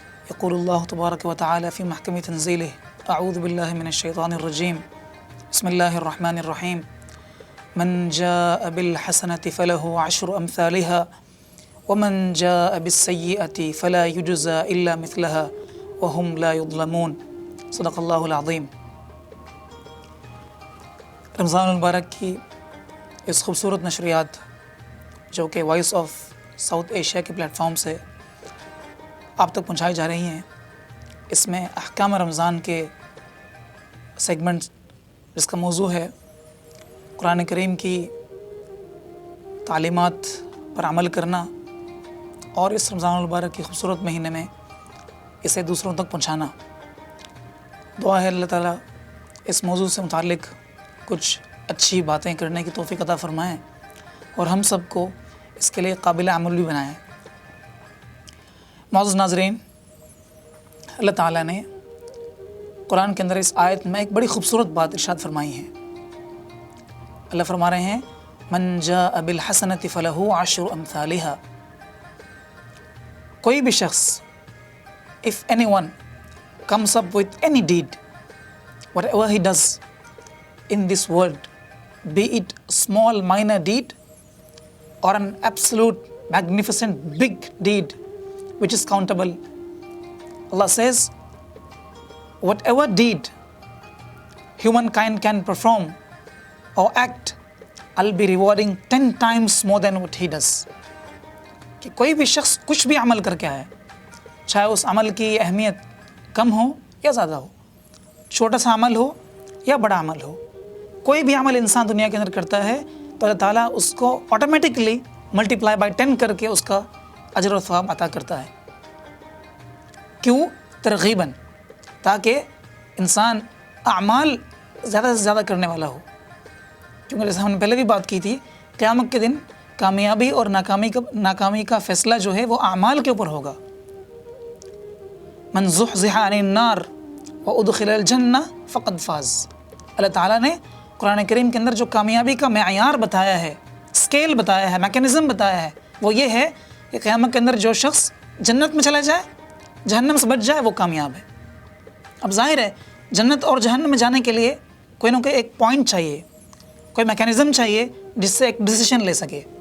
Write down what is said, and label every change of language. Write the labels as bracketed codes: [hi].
[ar] يقول الله تبارك وتعالى في محكم تنزيله: أعوذ بالله من الشيطان الرجيم. بسم الله الرحمن الرحيم. من جاء بالحسنة فله 10 أمثالها ومن جاء بالسيئة فلا يجزى إلا مثلها وهم لا يظلمون. صدق الله العظيم. [ur] رمضان المبارک کی اس خوبصورت نشریات جو کہ وائس آف ساؤتھ ایشیا کے پلیٹ فارم سے آپ تک پہنچائی جا رہی ہیں، اس میں احکام رمضان کے سیگمنٹ جس کا موضوع ہے قرآن کریم کی تعلیمات پر عمل کرنا اور اس رمضان المبارک کی خوبصورت مہینے میں اسے دوسروں تک پہنچانا. دعا ہے اللہ تعالیٰ اس موضوع سے متعلق کچھ اچھی باتیں کرنے کی توفیق عطا فرمائیں اور ہم سب کو اس کے لیے قابل عمل بھی بنائیں. معزز ناظرین، اللہ تعالیٰ نے قرآن کے اندر اس آیت میں ایک بڑی خوبصورت بات ارشاد فرمائی ہے. اللہ فرما رہے ہیں: [ar] من جاء بالحسنۃ فلہ 10 امثالها. [ur] کوئی بھی شخص، [en] if anyone comes up with any deed, whatever he does in this world, be it small minor deed or an absolute magnificent big deed which is countable, Allah says whatever deed humankind can perform or act, I'll be rewarding 10 times more than what he does. [ur] کہ کوئی بھی شخص کچھ بھی عمل کر کے آئے، چاہے اس عمل کی اہمیت کم ہو یا زیادہ ہو، چھوٹا سا عمل ہو یا بڑا عمل ہو، کوئی بھی عمل انسان دنیا کے اندر کرتا ہے تو اللہ تعالیٰ اس کو آٹومیٹکلی ملٹیپلائی بائی 10 کر کے اس کا اجر و ثواب عطا کرتا ہے. کیوں؟ ترغیباً، تاکہ انسان اعمال زیادہ سے زیادہ کرنے والا ہو. کیونکہ جیسے ہم نے پہلے بھی بات کی تھی، قیامت کے دن کامیابی اور ناکامی کا فیصلہ جو ہے وہ اعمال کے اوپر ہوگا. [ar] من زحزح عن النار وادخل الجنہ فقد فاز. [ur] اللہ تعالیٰ نے قرآن کریم کے اندر جو کامیابی کا معیار بتایا ہے، اسکیل بتایا ہے، میکینزم بتایا ہے، وہ یہ ہے کہ قیامت کے اندر جو شخص جنت میں چلا جائے، جہنم سے بچ جائے، وہ کامیاب ہے. اب ظاہر ہے جنت اور جہنم میں جانے کے لیے کوئی نہ کوئی ایک پوائنٹ چاہیے، کوئی میکینزم چاہیے جس سے ایک ڈیسیشن لے سکے.